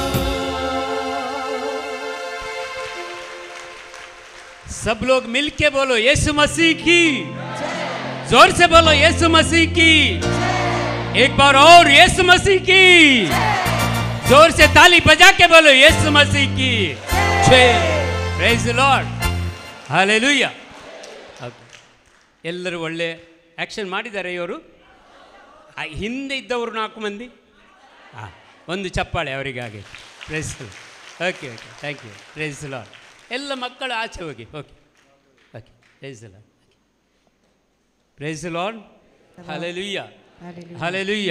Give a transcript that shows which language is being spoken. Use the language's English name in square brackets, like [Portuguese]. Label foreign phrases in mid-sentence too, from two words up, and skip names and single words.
[Hindi] सब लोग मिलके बोलो यीशु मसीह की, जोर से बोलो यीशु मसीह की, एक बार और यीशु मसीह की, जोर से ताली बजा के बोलो यीशु मसीह की जय। [English] Praise the Lord, Hallelujah. [Kannada] ಎಲ್ಲರೂ ಒಳ್ಳೆ ಆ್ಯಕ್ಷನ್ ಮಾಡಿದ್ದಾರೆ ಇವರು. ಹಿಂದೆ ಇದ್ದವರು 4 ಮಂದಿ, ಒಂದು ಚಪ್ಪಾಳೆ ಅವರಿಗಾಗಿ. [English] Praise okay okay, thank you. Praise the Lord. [Kannada] ಎಲ್ಲ ಮಕ್ಕಳು ಆಚೆ ಹೋಗಿ. [English] Okay okay, praise the Lord, praise the Lord, hallelujah hallelujah.